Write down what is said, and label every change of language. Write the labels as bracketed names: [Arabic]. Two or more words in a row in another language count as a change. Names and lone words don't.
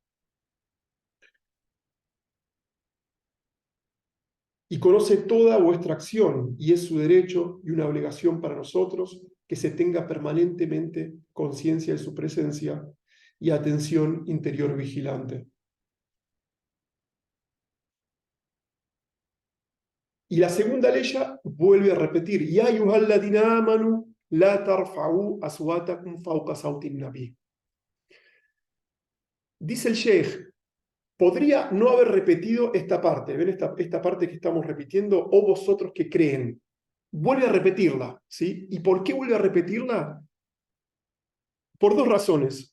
[Spanish] Y conoce toda vuestra acción, y es su derecho y una obligación para nosotros que se tenga permanentemente conciencia de su presencia y atención interior vigilante. Y la segunda ley vuelve a repetir, [Arabic] يا أيها الذين آمنوا لا ترفعوا أصواتكم فوق صوت النبي. [Spanish] Dice el Sheikh, podría no haber repetido esta parte, ¿ven esta parte que estamos repitiendo? O vosotros que creen. Vuelve a repetirla, ¿sí? ¿Y por qué vuelve a repetirla? Por 2 razones.